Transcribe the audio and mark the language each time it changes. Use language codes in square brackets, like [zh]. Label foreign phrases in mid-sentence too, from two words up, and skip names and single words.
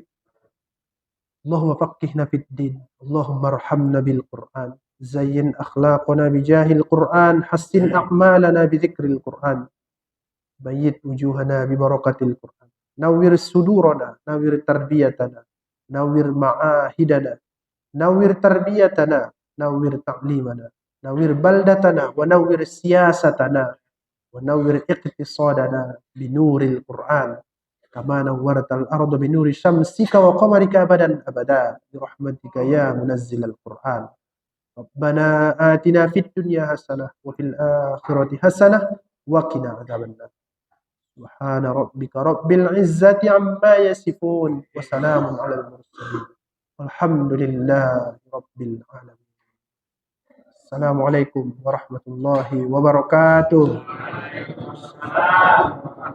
[ar] اللهم فقهنا في الدين اللهم ارحمنا بالقرآن زين أخلاقنا بجاه القرآن حسن أعمالنا بذكر القرآن بيض وجوهنا ببركة القرآن نور صدورنا نور تربيتنا نور معاهدنا نور تربيتنا نور تعليمنا نور بلدتنا ونور سياستنا ونور اقتصادنا بنور القرآن. كما نورت الأرض بنور شمسك وقمرك أبدا أبدا برحمتك يا منزل القرآن. ربنا آتنا في الدنيا حسنة وفي الآخرة حسنة وقنا عذاب النار. سبحان ربك رب العزة عما يصفون وسلام على المرسلين. والحمد لله رب العالمين. السلام عليكم ورحمة الله وبركاته.